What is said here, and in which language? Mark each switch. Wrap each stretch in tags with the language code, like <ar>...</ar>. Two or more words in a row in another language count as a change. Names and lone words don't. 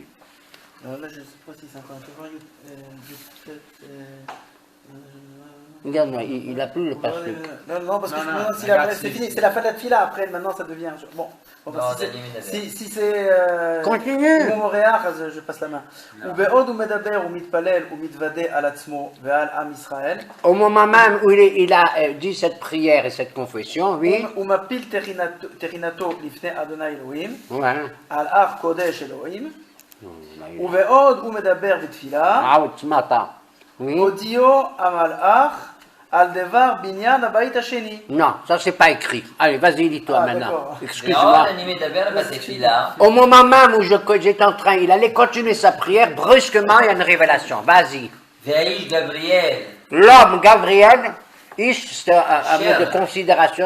<fr>Alors là, je ne sais pas si c'est encore un peu. Regarde, il n'a plus le passé. Non, parce que Non, maintenant, regarde, c'est fini, c'est la fin de la fila, après, maintenant ça devient. Bon, si c'est. Continue. Je passe la main.</fr> <he>ובעוד הוא מדבר ומתפלל ומתוודה על עצמו ועל עם ישראל.</he> <fr>Au moment même où il a dit cette prière et cette confession, oui.</fr> <he>הוא מפיל תחינתו לפני אדוני אלוהים,</he> <fr>Ouais.</fr> <he>על הר קודש אלוהים. ובעוד הוא מדבר בתפילה,</he> <fr>Ah, tu m'attends. Oui.</fr> <he>הודיעו המלאך על דבר בניין הבית השני.</he> <fr>Non, ça c'est pas écrit. Allez, vas-y, dis-toi Ah, maintenant. d'accord. Excuse-moi. Au moment même où j'étais en train, il allait continuer sa prière, brusquement, il y a une révélation. Vas-y. Gabriel. L'homme Gabriel, c'est un mot de considération.</fr>